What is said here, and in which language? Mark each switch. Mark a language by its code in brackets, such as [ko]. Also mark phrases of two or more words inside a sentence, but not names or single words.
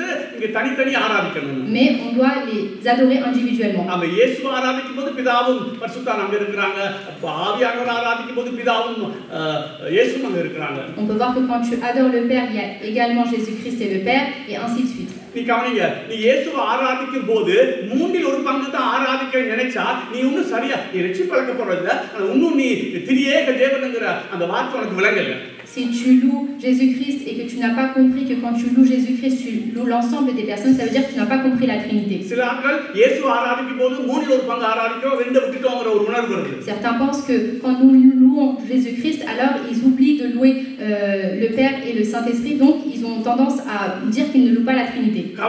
[fr] Mais on doit les adorer individuellement. On peut voir que quand tu adores le Père, il y a également Jésus-Christ et le Père, et ainsi de suite. [ta] நீ கவனிங்க நீ இயேசுவை ஆராதிக்கும் போது மூன்றில் ஒரு பங்கு தான் ஆராதிக்க நினைச்சா நீ இன்னும் சரியா நீ ரட்சிப்படைக்கப்படுறதில்ல இன்னும் நீ திரியேக தேவனுங்கிற அந்த வார்த்தை உனக்கு விளங்கல. [fr] Si tu loues Jésus-Christ et que tu n'as pas compris que quand tu loues Jésus-Christ, tu loues l'ensemble des personnes, ça veut dire que tu n'as pas compris la Trinité. Certains pensent que quand nous louons Jésus-Christ, alors ils oublient de louer le Père et le Saint-Esprit, donc ils ont tendance à dire qu'ils ne louent pas la Trinité.